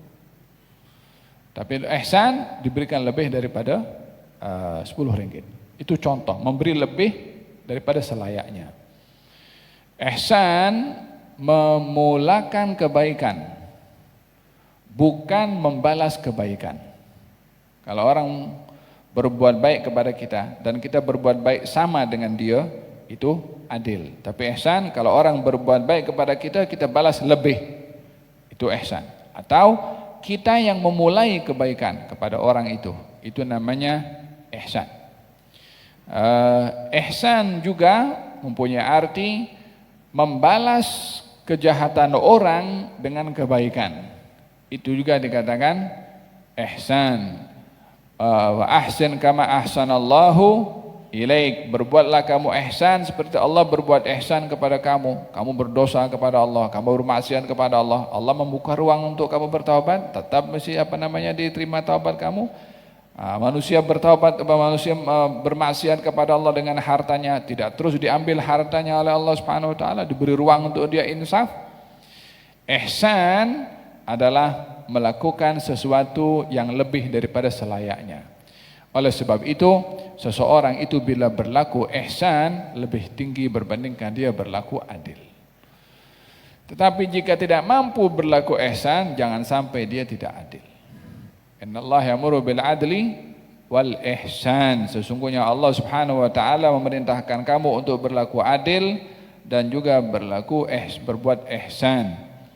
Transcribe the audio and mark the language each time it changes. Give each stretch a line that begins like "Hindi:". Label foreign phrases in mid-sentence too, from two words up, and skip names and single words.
Malay: Tapi ihsan diberikan lebih daripada 10 ringgit. Itu contoh, memberi lebih daripada selayaknya. Ihsan memulakan kebaikan, bukan membalas kebaikan. Kalau orang berbuat baik kepada kita dan kita berbuat baik sama dengan dia, itu adil. Tapi ihsan kalau orang berbuat baik kepada kita, kita balas lebih, itu ihsan. Atau kita yang memulai kebaikan kepada orang itu namanya ihsan. Ihsan juga mempunyai arti membalas kejahatan orang dengan kebaikan. Itu juga dikatakan ihsan.
Arabic: وأحسن كما أحسن الله إليك.
Malay: Berbuatlah kamu ihsan seperti Allah berbuat ihsan kepada kamu. Kamu berdosa kepada Allah, kamu bermaksiat kepada Allah, Allah membuka ruang untuk kamu bertaubat, tetap mesti diterima taubat kamu. Manusia bertaubat, manusia bermaksiat kepada Allah dengan hartanya, tidak terus diambil hartanya oleh Allah
Arabic: سبحانه وتعالى,
Malay: diberi ruang untuk dia insaf. Ihsan adalah melakukan sesuatu yang lebih daripada selayaknya. Oleh sebab itu, seseorang itu bila berlaku ihsan lebih tinggi berbandingkan dia berlaku adil. Tetapi jika tidak mampu berlaku ihsan, jangan sampai dia tidak adil.
Arabic: إن الله يأمر بالعدل والإحسان.
Malay: Sesungguhnya Allah
Arabic: سبحانه وتعالى
Malay: memerintahkan kamu untuk berlaku adil dan juga berbuat ihsan.